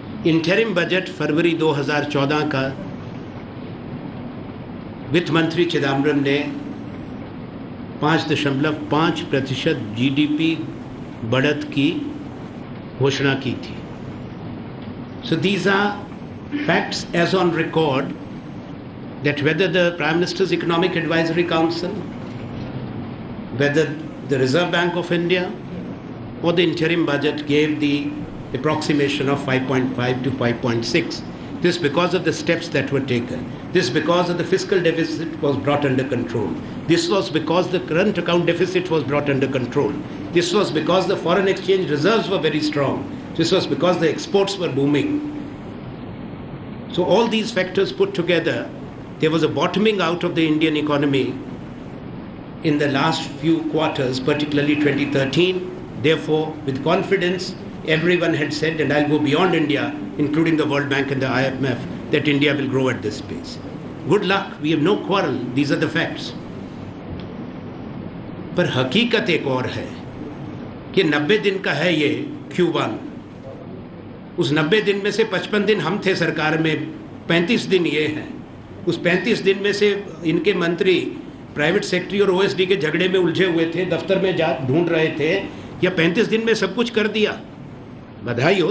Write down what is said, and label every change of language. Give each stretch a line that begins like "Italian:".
Hindi: Interim budget फरवरी 2014 का वित्त मंत्री चिदम्बरम ने 5.5% GDP बढ़त की घोषणा की थी।
English: So these are facts as on record that whether the Prime Minister's Economic Advisory Council, whether the Reserve Bank of India or the interim budget gave the approximation of 5.5 to 5.6. This because of the steps that were taken. This because of the fiscal deficit was brought under control. This was because the current account deficit was brought under control. This was because the foreign exchange reserves were very strong. This was because the exports were booming. So all these factors put together, there was a bottoming out of the Indian economy in the last few quarters, particularly 2013. Therefore, with confidence, everyone had said, and I'll go beyond India, including the World Bank and the IMF, that India will grow at this pace. Good luck, we have no quarrel, these are the facts.
Hindi: पर हकीकत एक और है कि 90 दिन का है ये Q1। उस 90 दिन में से 55 दिन हम थे सरकार में, 35 दिन ये हैं। उस 35 दिन में से इनके मंत्री प्राइवेट सेक्रेटरी और OSD के झगड़े में उलझे हुए थे, दफ्तर में जा ढूंढ रहे थे, या 35 दिन में सब कुछ कर दिया। बधाई हो।